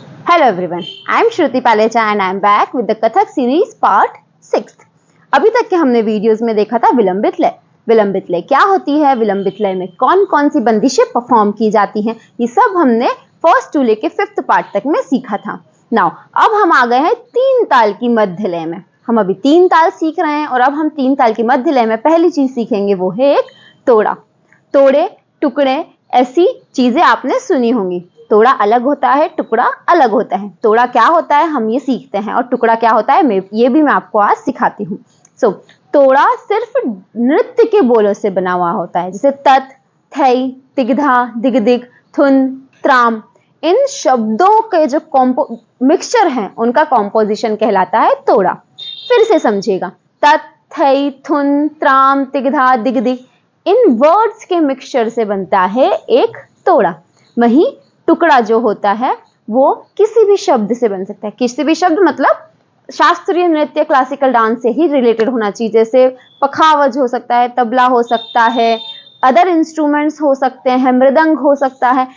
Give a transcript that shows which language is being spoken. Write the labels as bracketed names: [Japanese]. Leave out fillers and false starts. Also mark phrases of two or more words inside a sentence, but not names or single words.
[English] Hello everyone, I am Shruti Palecha and I am back with the Kathak series part 6. [Hindi] अभी तक के हमने वीडियोस में देखा था विलंबित लय। विलंबित लय क्या होती है, विलंबित लय में कौन कौन सी बंदिशें परफॉर्म की जाती हैं, ये सब हमने [English] first to [Hindi] लेके 5th पार्ट तक में सीखा था। नाउ अब हम आ गए हैं 3 ताल की मध्य लय में। हम अभी 3 ताल सीख रहे हैं और अब हम 3 ताल की मध्य लय में पहली चीज सीखेंगे वो है एक तोड़ा। तोड़े, टुकड़े, ऐसी चीजें आपने सुनी होंगी। तोड़ा अलग होता है, टुकड़ा अलग होता है। तोड़ा क्या होता है हम ये सीखते हैं और टुकड़ा क्या होता है ये भी मैं आपको आज सिखाती हूँ। तोड़ा सिर्फ नृत्य के बोलों से बना हुआ होता है, जैसे तत, थई, तिगधा, दिगदिग, थुन, त्राम। इन शब्दों के जो मिक्सचर हैं उनका कॉम्पोजिशन कहलाता है तोड़ा। फिर से समझिएगा, तत, थई, थुन, त्राम, तिगधा, दिगदिग, इन वर्ड्स के मिक्सचर से बनता है एक तोड़ा। वहीं टुकड़ा जो होता है वो किसी भी शब्द से बन सकता है। किसी भी शब्द मतलब शास्त्रीय नृत्य, [English] classical dance [Hindi] से ही रिलेटेड होना चाहिए। जैसे पखावज हो सकता है, तबला हो सकता है, [English] other instruments [Hindi] हो सकते हैं, मृदंग हो सकता है।